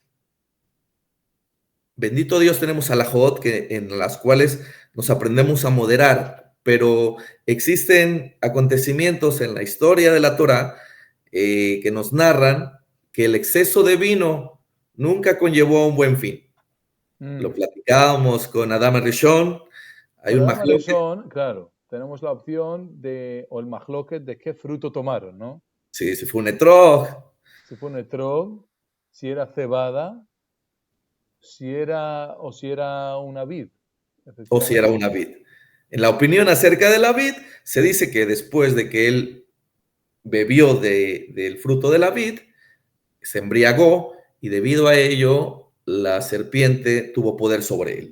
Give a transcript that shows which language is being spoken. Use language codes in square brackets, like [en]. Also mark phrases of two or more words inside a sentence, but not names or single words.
[es] Bendito Dios, tenemos alajot en las cuales nos aprendemos a moderar, pero existen acontecimientos en la historia de la Torá que nos narran que el exceso de vino nunca conllevó a un buen fin. Lo platicábamos con Adam Rishon, hay Con un Adama mahloket. Rishon, claro, tenemos la opción de, o el mahloket, de qué fruto tomaron, ¿no? Sí, si fue un etrog, Si fue un etrog, si era cebada, si era una vid, o si era efectivamente. una vid. En la opinión acerca de la vid, se dice que después de que él bebió del fruto de la vid, se embriagó y debido a ello la serpiente tuvo poder sobre él.